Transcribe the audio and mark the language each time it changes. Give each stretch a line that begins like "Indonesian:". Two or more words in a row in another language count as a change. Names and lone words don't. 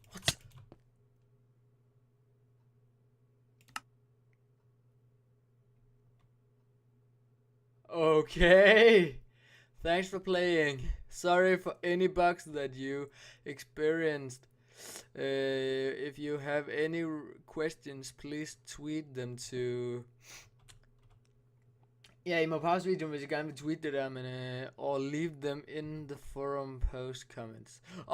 English: Okay. Thanks for playing. Sorry for any bugs that you experienced. If you have any questions, please tweet them to...
Danish: Ja, I må pause videoen, hvis I gerne vil tweete det der, men...
English: or leave them in the forum post comments.